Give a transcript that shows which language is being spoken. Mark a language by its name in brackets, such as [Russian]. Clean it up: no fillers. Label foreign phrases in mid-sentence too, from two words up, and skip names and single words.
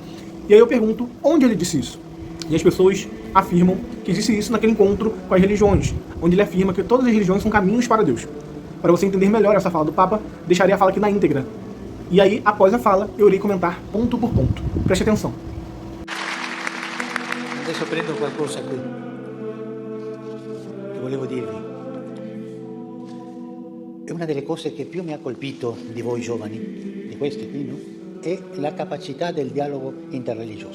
[Portuguese] E aí eu pergunto, onde ele disse isso? E as pessoas afirmam que disse isso naquele encontro com as religiões, onde ele afirma que todas as religiões são caminhos para Deus. Para você entender melhor essa fala do Papa, deixarei a fala aqui na íntegra. E aí, após a fala, eu irei comentar ponto por ponto. Preste atenção. [Italian] Adesso prendo qualcosa qui che volevo dirvi. E una delle cose che più mi ha colpito di voi giovani, di questi qui, no? È la capacità del dialogo interreligioso.